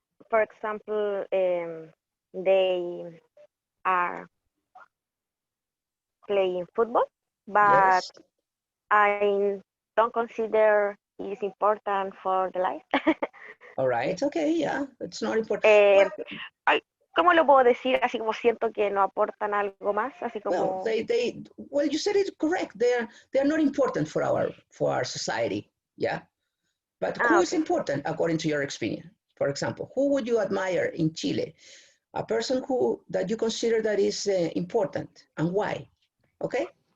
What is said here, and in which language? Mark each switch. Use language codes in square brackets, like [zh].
[en] For example, they are playing football, but Yes. I don't consider it's important for the life. All right. Okay. Yeah. It's not important. [es] ¿Cómo lo puedo decir? Así como siento que no aportan algo más, así [en] Well, [es] como... [en] well, you said it correct. They're not important for our society. Yeah. But who is okay. important according to your experience? For example, who would you admire in Chile? A person that you consider that is important and why? Okay.